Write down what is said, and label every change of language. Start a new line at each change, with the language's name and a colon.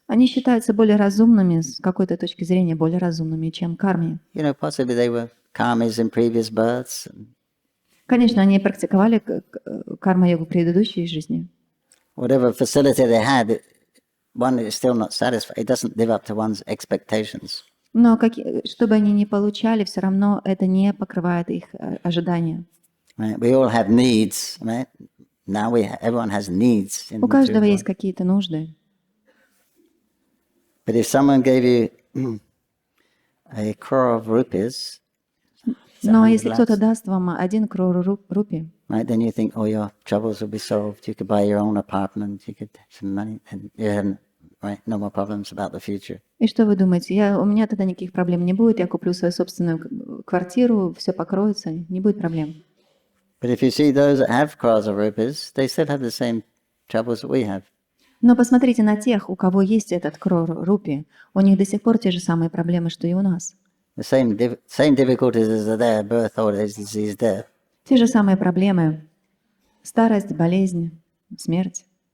Russian: Они считаются более разумными, с какой-то точки зрения, более разумными, чем карми.
English: You know, possibly they were karmas in previous births.
Russian: Конечно, они практиковали карма-йогу в предыдущей жизни.
English: Whatever facility they had, one is still not satisfied. It doesn't live up to one's expectations.
Russian: Но что бы они ни получали, все равно это не покрывает их ожидания.
English: Right? We all have needs, right? Now everyone has needs.
Russian: У каждого есть какие-то нужды.
English: But if someone gave you a crore of rupees,
Russian: но если кто-то даст вам 1 крор рупий,
English: right, then you think, oh, your troubles will be solved. You could buy your own apartment. You could have some money, and you have right, no more problems about the future.
Russian: И что вы думаете? У меня тогда никаких проблем не будет. Я куплю свою собственную квартиру, все покроется, не будет проблем.
English: But if you see those that have crores of rupees, they still have the same troubles that we have.
Russian: Но посмотрите на тех, у кого есть этот крор рупий. У них до сих пор те же самые проблемы, что и у нас.
English: The same difficulties as are there: birth, old age, disease, death.
Russian: Те же самые проблемы: старость, болезнь, смерть.